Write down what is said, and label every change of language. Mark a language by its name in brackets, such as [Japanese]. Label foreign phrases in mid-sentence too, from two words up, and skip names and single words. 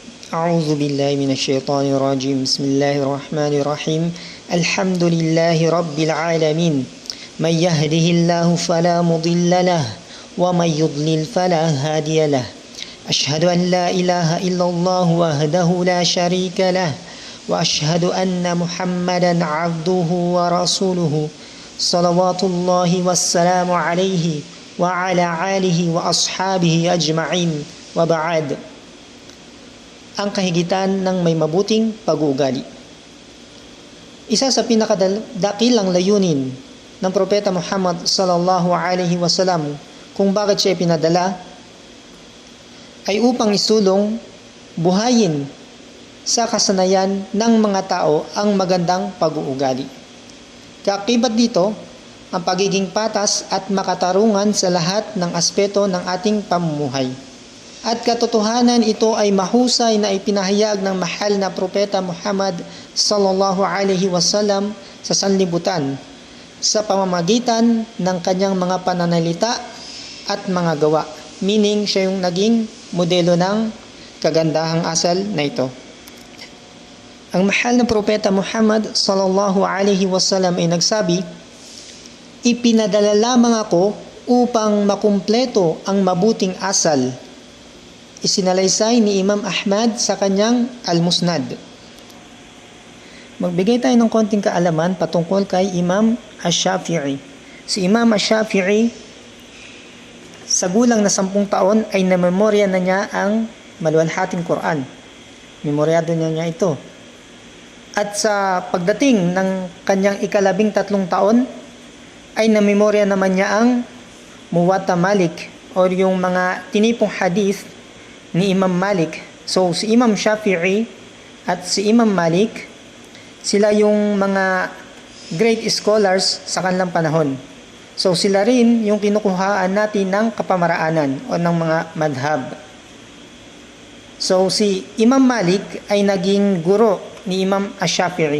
[Arabic] أعوذ بالله من الشيطان الرجيم بسم الله الرحمن الرحيم الحمد لله رب العالمين من يهده الله فلا مضل له ومن يضلل فلا هادي له أشهد أن لا إله إلا الله وحده لا شريك له وأشهد أن محمدا عبده ورسوله صلوات الله والسلام عليه وعلى آله وأصحابه أجمعين وبعد. [Filipino] Ang kahigitan ng may mabuting pag-uugali. Isa sa pinakadakilang layunin ng Propeta Muhammad [Arabic] صلى الله عليه وسلم [Filipino] kung bakit siya pinadala ay upang isulong, buhayin sa kasanayan ng mga tao ang magandang pag-uugali. Kaakibat dito ang pagiging patas at makatarungan sa lahat ng aspeto ng ating pamumuhay. At katotohanan ito ay mahusay na ipinahayag ng mahal na Propeta Muhammad [Arabic] صلى الله عليه وسلم [Filipino] sa sanlibutan sa pamamagitan ng kanyang mga pananalita at mga gawa. Meaning siya yung naging modelo ng kagandahang asal na ito. Ang mahal na Propeta Muhammad [Arabic] صلى الله عليه وسلم [Filipino] ay nagsabi, "Ipinadala lamang ako upang makumpleto ang mabuting asal." Isinalaysay ni Imam Ahmad sa kanyang Al-Musnad. Magbigay tayo ng konting kaalaman patungkol kay Imam Ash-Shafi'i. Si Imam Ash-Shafi'i, sa gulang na 10 taon ay namemorya na niya ang maluwalhating Quran. Memoryado niya ito. At sa pagdating ng kanyang 13 taon, ay namemorya naman niya ang Muwatta Malik o yung mga tinipong hadith ni Imam Malik. So si Imam Shafi'i at si Imam Malik, sila yung mga [English] great scholars [Filipino] sa kanilang panahon. So sila rin yung kinukuhaan natin ng kapamaraanan o ng mga madhab. So si Imam Malik ay naging guro ni Imam Ash-Shafi'i.